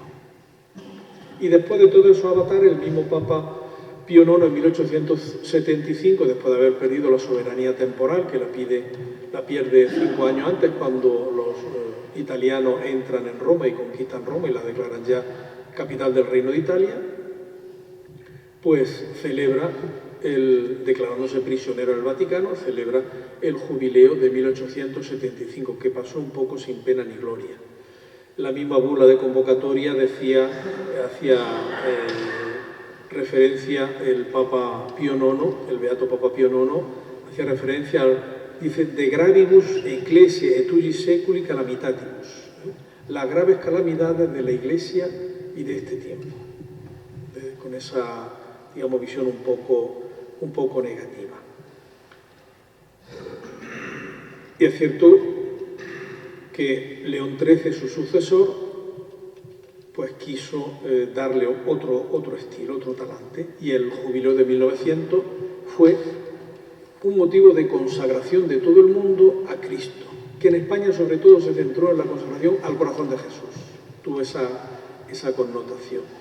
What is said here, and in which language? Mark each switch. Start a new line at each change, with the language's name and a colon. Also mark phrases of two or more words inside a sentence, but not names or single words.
Spanish: Y después de todo eso avatar, el mismo Papa Pío IX en 1875, después de haber perdido la soberanía temporal, que la pierde 5 años antes, cuando los italianos entran en Roma y conquistan Roma y la declaran ya capital del Reino de Italia, pues celebra, declarándose prisionero en el Vaticano, celebra el jubileo de 1875, que pasó un poco sin pena ni gloria. La misma bula de convocatoria hacía referencia el Papa Pío IX, el beato Papa Pío IX, hacía referencia dice,
Latin: de gravibus ecclesiae et usi seculi calamitatibus,
Spanish: las graves calamidades de la Iglesia y de este tiempo, con esa, digamos, visión un poco negativa. Y es cierto que León XIII, su sucesor, pues quiso darle otro estilo, otro talante, y el jubileo de 1900 fue un motivo de consagración de todo el mundo a Cristo, que en España sobre todo se centró en la consagración al corazón de Jesús, tuvo esa connotación.